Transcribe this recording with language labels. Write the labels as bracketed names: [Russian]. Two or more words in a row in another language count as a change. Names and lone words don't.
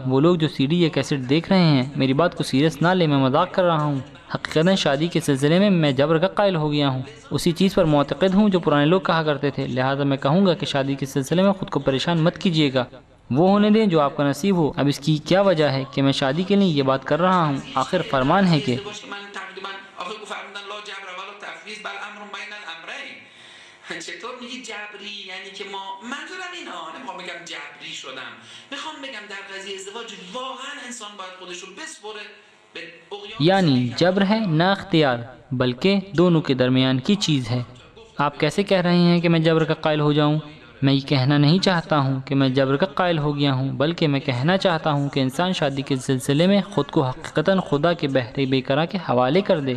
[Urdu] وہ لوگ جو CD یا کیسٹ دیکھ رہے ہیں میری بات کو سیریس نہ لیں، میں مذاق کر رہا ہوں۔ حقیقتاً شادی کے سلسلے میں جبر کا قائل ہو گیا ہوں، اسی چیز پر معتقد ہوں جو پرانے لوگ کہا کرتے تھے، لہٰذا میں کہوں گا کہ شادی کے سلسلے میں خود کو پریشان مت کیجیے گا، وہ ہونے دیں جو آپ کا نصیب ہو۔ اب اس کی کیا وجہ ہے کہ میں شادی کے لیے یہ بات کر رہا ہوں؟ آخر فرمان ہے کہ [Persian] چطور میگی جبری؟ یعنی که منظورم اینه، نمیخوام بگم جبری شدم، میخوام بگم در قضیه ازدواج واقعا انسان باید خودش رو بسپره به اغیار، [Urdu] یعنی جبر ہے نہ اختیار، بلکہ دونوں کے درمیان کی چیز ہے۔ آپ کیسے کہہ رہے ہیں کہ میں جبر کا قائل ہو جاؤں؟ میں یہ کہنا نہیں چاہتا ہوں کہ میں جبر کا قائل ہو گیا ہوں، بلکہ میں کہنا چاہتا ہوں کہ انسان شادی کے سلسلے میں خود کو حقیقتاً خدا کے بحر بے کرا کے حوالے کر دے۔